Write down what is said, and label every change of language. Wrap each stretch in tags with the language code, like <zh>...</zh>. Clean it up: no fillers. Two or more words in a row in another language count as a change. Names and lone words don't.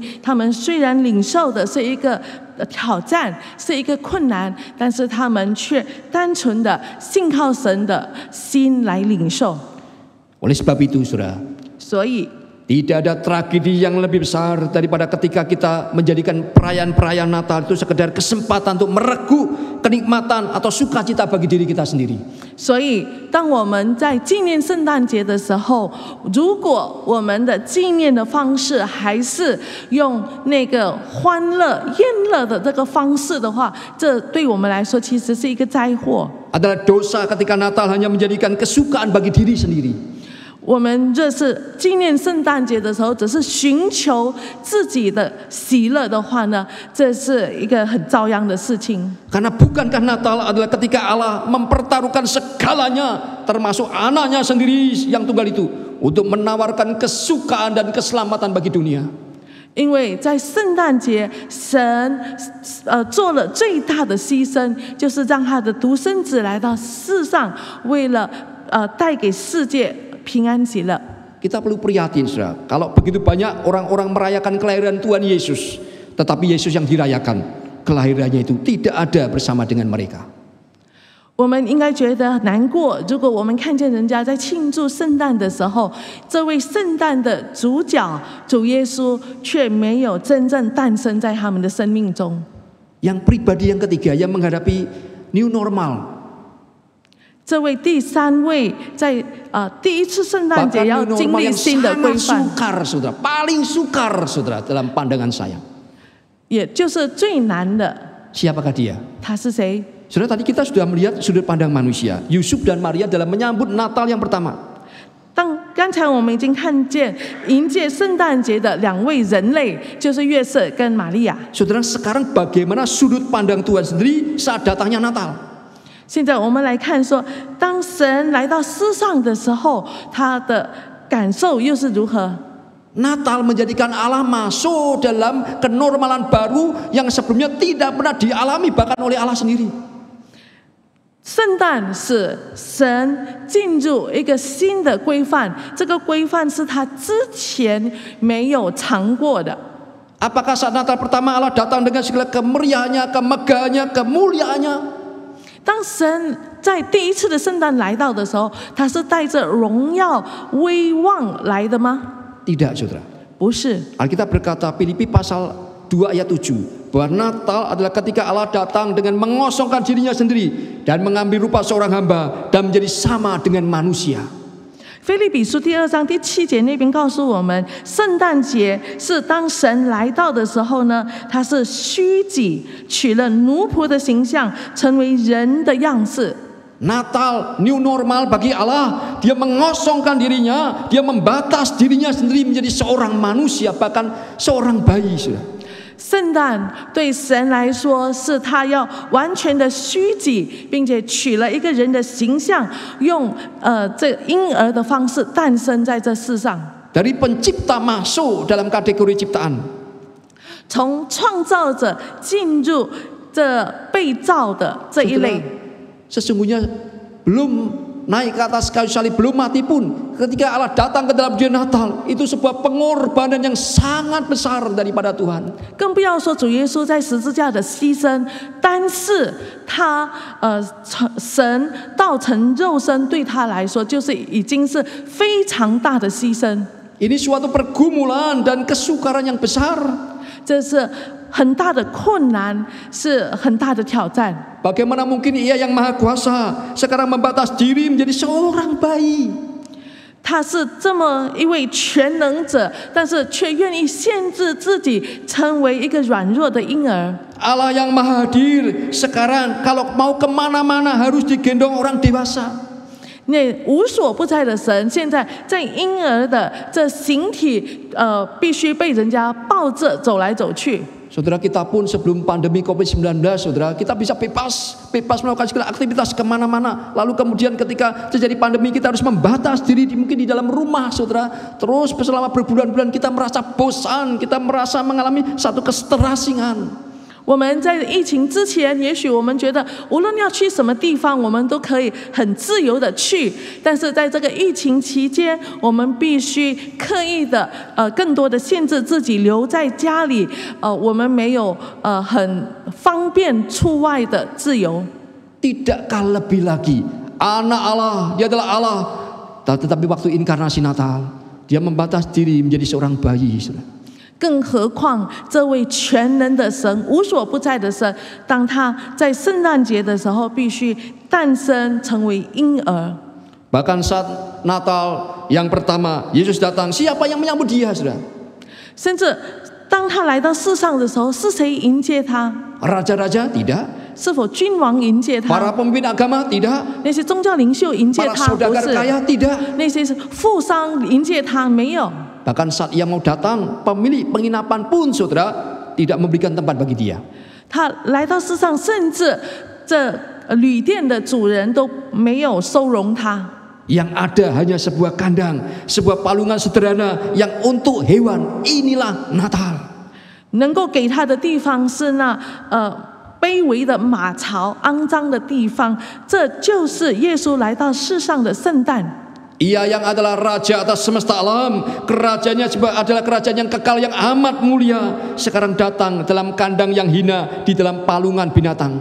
<zh>他们虽然领受的是一个挑战，是一个困难，但是他们却单纯的信靠神的心来领受。</zh> <id>Oleh sebab itu, saudara,</id> <zh>所以</zh> <id>tidak ada tragedi yang lebih besar daripada ketika kita menjadikan perayaan-perayaan Natal itu sekedar kesempatan untuk meregu kenikmatan atau sukacita bagi diri kita sendiri.</id> <zh>所以，当我们在纪念圣诞节的时候，如果我们的纪念的方式还是用那个欢乐、宴乐的这个方式的话，这对我们来说其实是一个灾祸。</zh> <id>Adalah dosa ketika Natal hanya menjadikan kesukaan bagi diri sendiri.</id> <zh>我们这是纪念圣诞节的时候，只是寻求自己的喜乐的话呢，这是一个很遭殃的事情。</zh> <id>Karena bukankah Natal adalah ketika Allah mempertaruhkan segalanya, termasuk anaknya sendiri yang tunggal itu, untuk menawarkan kesukaan dan keselamatan bagi dunia.</id> <zh>因为在圣诞节，神做了最大的牺牲，就是让他的独生子来到世上，为了带给世界平安喜乐。</zh> <id>Kita perlu prihatin, saudara, kalau begitu banyak orang-orang merayakan kelahiran Tuhan Yesus, tetapi Yesus yang dirayakan, kelahirannya itu tidak ada bersama dengan mereka.</id> <zh>我们应该觉得难过，如果我们看见人家在庆祝圣诞的时候，这位圣诞的主角主耶稣却没有真正诞生在他们的生命中。</zh> <id>Yang pribadi yang ketiga yang menghadapi</id> <en>new normal.</en> <zh>这位第三位在第一次圣诞节</zh> <id>Bahkan</id> <zh>要</zh> <id>new</id> <zh>经</zh> <id>normal</id> <zh>历</zh> <id>yang</id> <zh>新的规</zh> <id>sangat</id> <zh>范，</zh> <id>sukar, saudara, paling sukar, saudara, dalam pandangan saya.</id> <zh>也就是最难的。</zh> <id>Siapakah dia?</id> <zh>他是谁？</zh> <id>Saudara, tadi kita sudah melihat sudut pandang manusia, Yusuf dan Maria dalam menyambut Natal yang pertama.</id> <zh>刚才我们已经看见迎接圣诞节的两位人类，就是约瑟跟玛利亚。</zh> <id>Saudara, sekarang bagaimana sudut pandang Tuhan sendiri saat datangnya Natal?</id> <zh>现在我们来看说，当神来到世上的时候，他的感受又是如何？</zh> <id>Natal menjadikan Allah masuk dalam kenormalan baru yang sebelumnya tidak pernah dialami bahkan oleh Allah sendiri.</id> <zh>圣诞使神进入一个新的规范，这个规范是他之前没有尝过的。</zh> <id>Apakah saat Natal pertama Allah datang dengan segala kemeriahannya, kemegahannya, kemuliaannya?</id> <zh>当神在第一次的圣诞来到的时候，他是带着荣耀、威望来的吗？</zh> <id>Tidak, saudara.</id> <zh>不是。</zh> <id>Alkitab berkata Filipi pasal 2 ayat 7 bahwa Natal adalah ketika Allah datang dengan mengosongkan dirinya sendiri dan mengambil rupa seorang hamba dan menjadi sama dengan manusia.</id> <zh>腓立比书第2章第7节那边告诉我们，圣诞节是当神来到的时候呢，他是虚己，取了奴仆的形象，成为人的样式。</zh> <id>Natal</id> <en>new normal</en> <id>bagi Allah, dia mengosongkan dirinya, dia membatas dirinya sendiri menjadi seorang manusia, bahkan seorang bayi.</id> <zh>圣诞对神来说是他要完全的虚己，并且取了一个人的形象，用这婴儿的方式诞生在这世上。</zh> <id>Dari pencipta masuk dalam kategori ciptaan.</id> <zh>从创造者进入这被造的这一类。</zh> <id>Sesungguhnya belum naik ke atas kayu salib, belum mati pun, ketika Allah datang ke dalam dunia Natal, itu sebuah pengorbanan yang sangat besar daripada Tuhan.</id> <zh>更不要说主耶稣在十字架的牺牲，单是他神道成肉身对他来说，就是已经是非常大的牺牲。</zh> <id>Ini suatu pergumulan dan kesukaran yang besar.</id> <zh>这是很大的困难，是很大的挑战。</zh> <id>Bagaimana mungkin Ia yang Maha Kuasa sekarang membatas diri menjadi seorang bayi?</id> <zh>他是这么一位全能者，但是却愿意限制自己，成为一个软弱的婴儿。</zh> <id>Allah yang Maha Hadir sekarang kalau mau kemana-mana harus digendong orang dewasa.</id> <zh>那无所不在的神，现在在婴儿的这形体，必须被人家抱着走来走去。</zh> <id>Saudara, kita pun sebelum pandemi COVID-19, saudara, kita bisa bebas melakukan segala aktivitas kemana-mana. Lalu kemudian ketika terjadi pandemi, kita harus membatas diri mungkin di dalam rumah, saudara. Terus selama berbulan-bulan kita merasa bosan, kita merasa mengalami satu kesterasingan.</id> <zh>我们在疫情之前，也许我们觉得无论要去什么地方，我们都可以很自由的去。但是在这个疫情期间，我们必须刻意的更多的限制自己留在家里。我们没有很方便出外的自由。</zh> <id>Tidakkah lebih lagi anak Allah, dia adalah Allah, tetapi waktu inkarnasi Natal dia membatas diri menjadi seorang bayi, saudara.</id> <zh>更何况这位全能的神、无所不在的神，当他在圣诞节的时候必须诞生成为婴儿。</zh> <id>Bahkan saat Natal yang pertama Yesus datang, siapa yang menyambut dia, saudara?</id> <zh>甚至当他来到世上的时候，是谁迎接他？</zh> <id>Raja-raja tidak.</id> <zh>是否君王迎接他？</zh> <id>Para pemimpin agama tidak.</id> <zh>那些宗教领袖迎接</zh> <id>Para</id> <zh>他？不</zh> <id>saudagar</id> <zh>是。</zh> <id>kaya tidak.</id> <zh>那些富商迎接他？没有。</zh> <id>Bahkan saat ia mau datang, pemilik penginapan pun, saudara, tidak memberikan tempat bagi dia.</id> <zh>他来到世上，甚至这旅店的主人都没有收容他。</zh> <id>Yang ada hanya sebuah kandang, sebuah palungan sederhana yang untuk hewan. Inilah Natal.</id> <zh>能够给他的地方是那卑微的马槽、肮脏的地方，这就是耶稣来到世上的圣诞。</zh> <id>Ia yang adalah raja atas semesta alam, kerajaannya adalah kerajaan yang kekal yang amat mulia, sekarang datang dalam kandang yang hina di dalam palungan binatang.</id>